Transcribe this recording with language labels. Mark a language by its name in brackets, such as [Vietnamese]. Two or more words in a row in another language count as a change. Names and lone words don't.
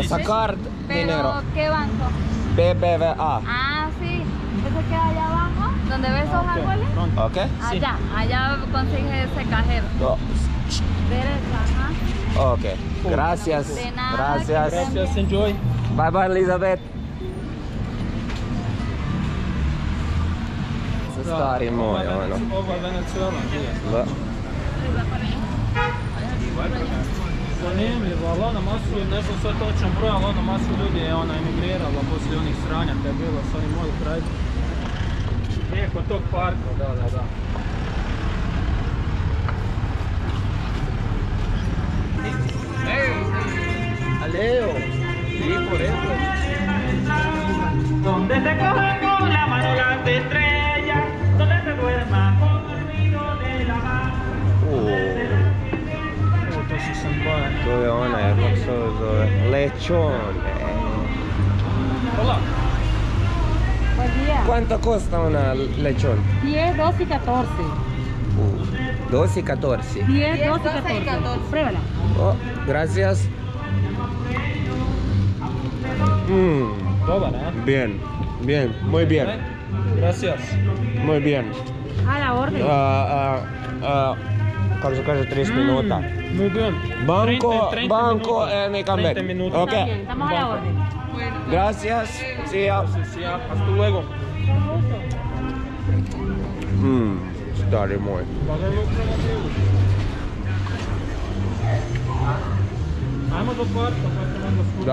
[Spanish] Sí, sacar Pero, dinero. ¿qué banco? BBVA. Ah, sí. Ese queda allá abajo, donde ves esos árboles. Pronto. ¿Ok? Sí. Allá consigues ese cajero. Oh, Derecha, ajá. ok. Gracias. De nada, Gracias. Gracias, enjoy. [English] Bye bye, Elizabeth. [Croatian] Stari moj, ono. Ovo je Venezuela. Da. Zanimljivo, ali ono masu, ne znam sve točan broj, ali ono masu ljudi je emigriralo poslije onih sranja koje je bilo s onim mojim kraj. Preko tog parka, da. Aleo. [Spanish] Sí, por eso. Donde te cojan con la mano las estrellas, donde te duermas con el ruido de la mar. [Croatian] Evo to su sambaje. To je onaj, kako se ovo zove? [Spanish] Lechon. Hola. Buen día. ¿Cuánto costa una lechón? 10, 12 y 14. 12 y 14. 10, 12 y 14. Pruébala. Oh, gracias. [Croatian] Dobar, a? [Spanish] Bien, muy bien, Gracias. muy bien. A la orden. [Croatian] Kako se kaže, 30 minuta. [Spanish] Muy bien. Banco, 30 banco, minutos. mi comeback. 30 minutos. Ok, Está bien, estamos a la orden. [English] gracias. See ya. [Spanish] Sí, hasta luego. [Croatian] Stari moj. Ajmo do parka, pa ćemo onda skući.